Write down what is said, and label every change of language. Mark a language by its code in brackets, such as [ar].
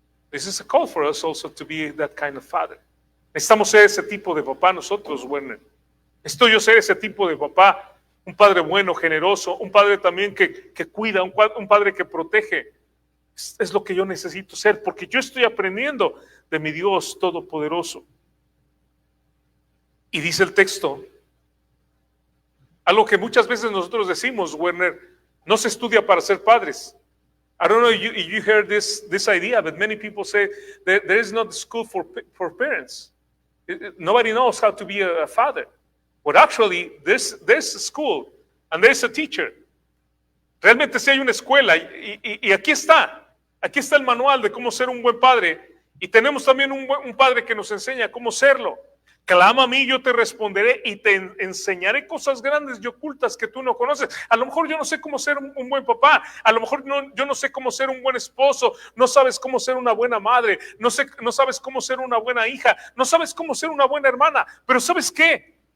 [en] This is a call for us also to be that kind of father. [es] Necesitamos ser ese tipo de papá nosotros, Werner. Necesito yo ser ese tipo de papá, un padre bueno, generoso, un padre también que cuida, un padre que protege. Es lo que yo necesito ser, porque yo estoy aprendiendo de mi Dios Todopoderoso. Y dice el texto, algo que muchas veces nosotros decimos, Werner, no se estudia para ser padres. [en] I don't know if you heard this idea, but many people say that there is not a school for parents. Nobody knows how to be a father. But actually, there's a school and there's a teacher. [es] Realmente sí hay una escuela y aquí está el manual de cómo ser un buen padre y tenemos también un padre que nos enseña cómo serlo. Clama a mí, yo te responderé y te enseñaré cosas grandes y ocultas que tú no conoces. A lo mejor yo no sé cómo ser un buen papá, a lo mejor yo no sé cómo ser un buen esposo, no sabes cómo ser una buena madre, no sabes cómo ser una buena hija, no sabes cómo ser una buena hermana, pero ¿sabes qué?